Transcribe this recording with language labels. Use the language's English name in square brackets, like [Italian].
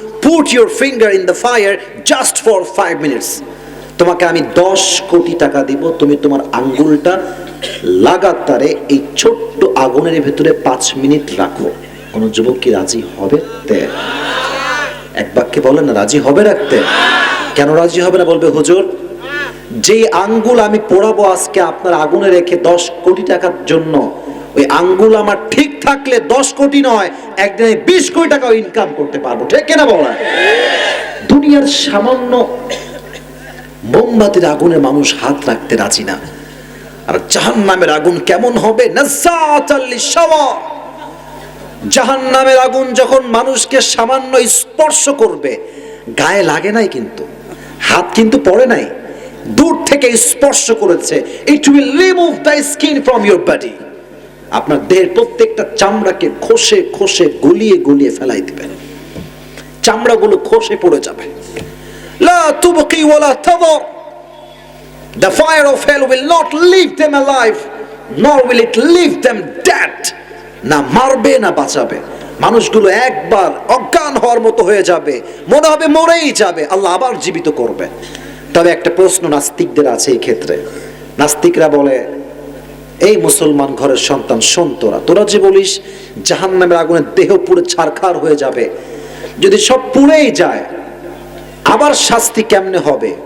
[English] put your finger in the fire just for 5 minutes. [Bangla] তোমাকে আমি 10 কোটি টাকা দিব, তুমি তোমার আঙ্গুলটা লাগাতারে এই ছোট্ট আগুনের ভিতরে 5 মিনিট রাখো। কোন যুবক কি রাজি হবে? এক বাক্যে বলেন না, রাজি হবে রাখতে? কেন রাজি হবে না? বলবে হুজুর, যে আঙ্গুল আমি পোড়াবো আজকে আপনার আগুনে রেখে 10 কোটি টাকার জন্য, ওই আঙ্গুল আমার ঠিক থাকলে 10 কোটি নয়, একদিনে 20 কোটি টাকা ইনকাম করতে পারবো। ঠিক কিনা বলা? দুনিয়ার সামান্য মোমবাতির আগুনে মানুষ হাত রাখতে রাজি না, আর জাহান্নামের আগুন কেমন হবে? [Arabic] নাযাতাল লিশাওয়া। [Bangla] জাহান্নামের আগুন যখন মানুষকে সামান্য স্পর্শ করবে, গায়ে লাগে নাই কিন্তু, হাত কিন্তু পড়ে নাই, দূর থেকে স্পর্শ করেছে। [English] It will remove the skin from your body. [Bangla] আপনার দেহের প্রত্যেকটা চামড়াকে খসে খসে গলিয়ে গলিয়ে ফেলাই দিবেন, চামড়াগুলো খসে পড়ে যাবে। [Arabic] লা তুবকি ওয়ালা তাদর। [English] The fire of hell will not leave them alive, nor will it leave them dead. [Bangla] না মারবে না বাঁচাবে, মানুষগুলো একবার অজ্ঞান হওয়ার মতো হয়ে যাবে, মনে হবে মরেই যাবে, আল্লাহ আবার জীবিত করবে। তবে একটা প্রশ্ন নাস্তিকদের আছে এই ক্ষেত্রে। নাস্তিকরা বলে, এই মুসলমান ঘরের সন্তান শোন, তোরা যে বলিস জাহান্নামের আগুনে দেহ পুরো ছারখার হয়ে যাবে, যদি সব পুড়েই যায় আবার শাস্তি কেমনে হবে?